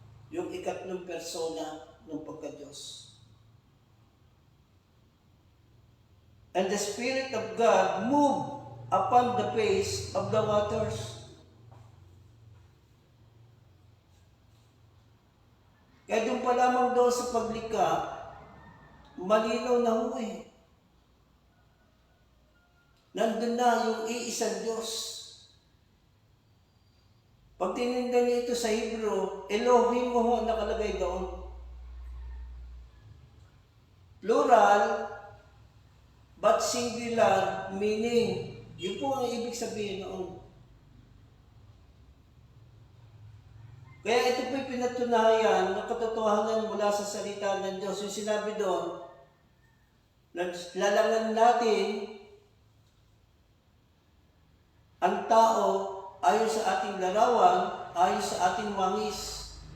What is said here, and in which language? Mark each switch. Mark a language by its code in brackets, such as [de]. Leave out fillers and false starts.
[tl] Yung ikatlong persona ng pagka-Diyos. [en] and the Spirit of God moved upon the face of the waters. [tl] Kaya doon pa lamang doon sa paglikha, malinaw na ho eh. Nandun na yung iisang Diyos. Pag tinignan niyo ito sa Hebrew, Elohim mo ho ang nakalagay doon. [en] Plural, but singular meaning. [tl] Yun po ang ibig sabihin noon. Kaya ito po'y pinatunayan ng katotohanan mula sa salita ng Diyos. Yung sinabi doon, lalangan natin ang tao ayon sa ating larawan, ayon sa ating wangis.